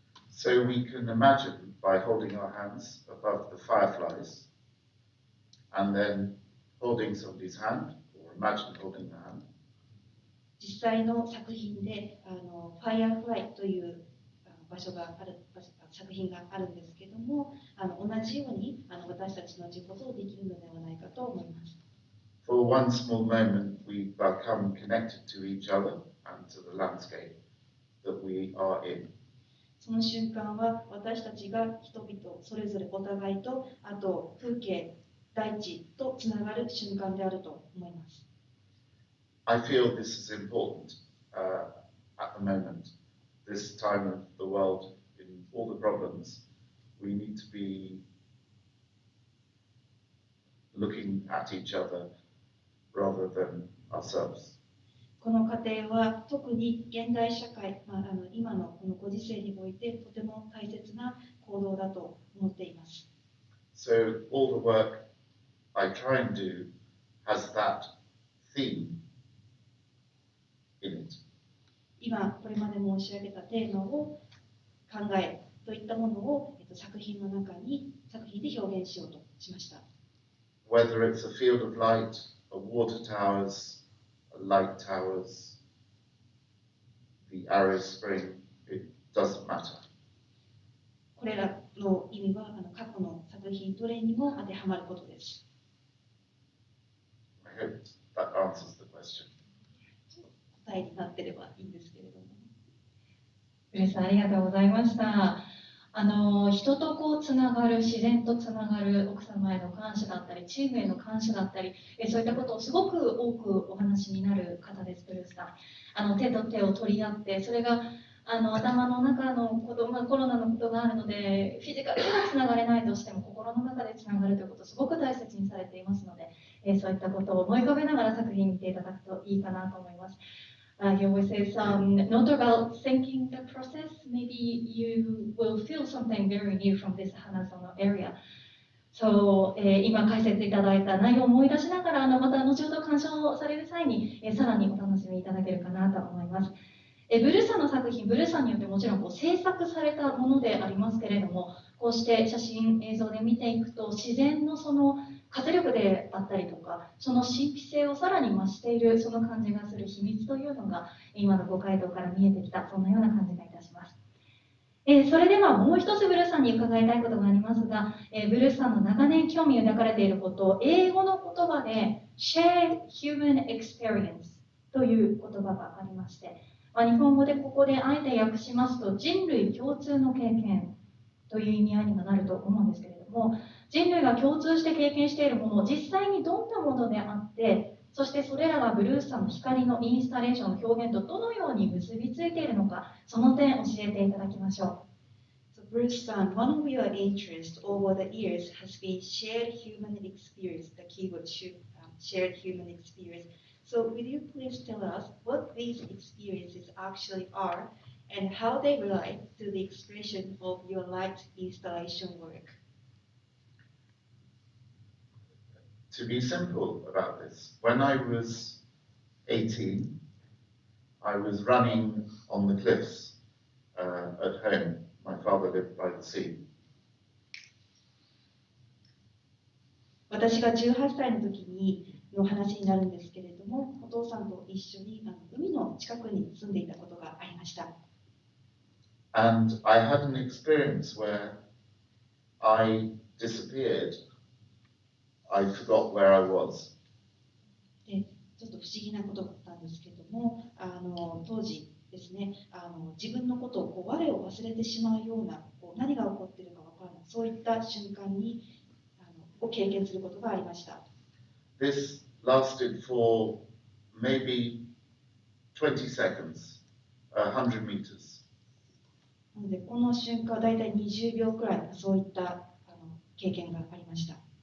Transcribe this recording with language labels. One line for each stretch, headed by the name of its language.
English: So we can imagine by holding our hands above the fireflies and then holding somebody's hand, or imagine holding the hand.
Japanese: 実際の作品でファイアーフライという場所がある作品があるんですけども、同じように私たちの自己像できるのではないかと思います。
English: For one small moment, we become connected to each other and to the landscape that we are in.
Japanese: その瞬間は私たちが人々それぞれお互いとあと風景大地とつながる瞬間であると思います。
English: I feel this is important at the moment. This time of the world, in all the problems, we need to be looking at each other rather than ourselves.
Japanese: この過程は特に現代社会、今のこのご時世においてとても大切な行動だと思っています。
English: So all the work I try and do has that theme in it.
Japanese: 今これまで申し上げたテーマを考えといったものを、作品で表現しようとしました。
English: Whether it's a field of light, a water towers, a light towers, the arrow spring, it doesn't matter.
Japanese: これらの意味は過去の作品どれにも当てはまることです。
English: I hope that answers the question.
Japanese: 答えになってればいいんですけれども。ブルースありがとうございました。人とこうつながる、自然とつながる奥様への感謝だったり、チームへの感謝だったり、そういったことをすごく多くお話になる方です、ブルースさん。手と手を取り合って、それが頭の中のこと、コロナのことがあるので、フィジカルではつながれないとしても、心の中でつながるということをすごく大切にされていますので、そういったことを思い浮かべながら作品を見ていただくといいかなと思います。
English: He always says, not about thinking the process, maybe you will feel something very new from this Hanazono area. So,
Japanese: 今解説いただいた内容を思い出しながら、また後ほど鑑賞される際に、さらにお楽しみいただけるかなと思います。ブルーさんの作品、ブルーさんによってもちろん制作されたものでありますけれども、こうして写真、映像で見ていくと、自然のその活力であったりとか、その神秘性をさらに増している、その感じがする秘密というのが、今のご回答から見えてきた、そんなような感じがいたします。それではもう一つブルーさんに伺いたいことがありますが、ブルーさんの長年興味を抱かれていること、英語の言葉で
English: Shared Human Experience
Japanese: という言葉がありまして、日本語でここであえて訳しますと、人類共通の経験という意味合いにもなると思うんですけれども、人類が共通して経験しているもの、実際にどんなものであって、そしてそれらがブルースさんの光のインスタレーションの表現とどのように結びついているのか、その点教えていただきましょう。
English: So Bruce san, one of your interests over the years has been shared human experience, the keyword shared human experience. So will you please tell us what these experiences actually are and how they relate to the expression of your light installation work? To be simple about this, when I was 18, I was running on the cliffs at home. My father lived by the sea.
Japanese: 私が18歳の時の話になるんですけれども、お父さんと一緒に海の近くに住んでいたことがありました。
English: And I had an experience where I disappeared. I forgot where I was.
Japanese: で、ちょっと不思議なことだったんですけれども、当時ですね、自分のことを我を忘れてしまうような、何が起こっているかわからない、そういった瞬間にを経験することがありました。
English: This lasted for maybe 20 seconds, 100 meters.
Japanese: なので、この瞬間はだいたい20秒くらい、そういった経験がありました。